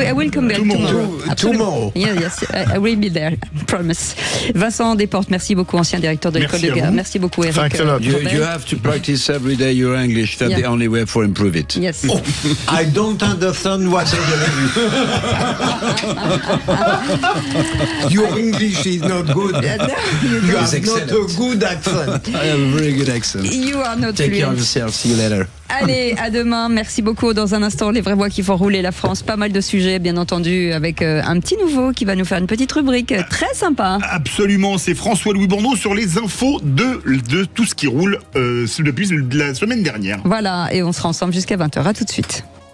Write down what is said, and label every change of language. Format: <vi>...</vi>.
<en>I will come back tomorrow. Yes, I will be there, promise.</en> <fr>Vincent Desportes, merci beaucoup, ancien directeur de l'école de guerre. Merci beaucoup, Eric.</fr> <en>You have to practice every day your English. That's the only way for improve it. Yes. Oh, I don't understand what your English is not good. You have not a good accent. I have a very good accent. You are not Take care of yourself. See you later.</en> <fr>Allez, à demain. Merci beaucoup. Dans un instant, les vraies voix qui font rouler la France. Pas mal de sujets, bien entendu, avec un petit nouveau qui va nous faire une petite rubrique très sympa. Absolument. C'est François-Louis Bourneau sur les infos de tout ce qui roule depuis la semaine dernière. Voilà. Et on sera ensemble jusqu'à 20h. À tout de suite.</fr>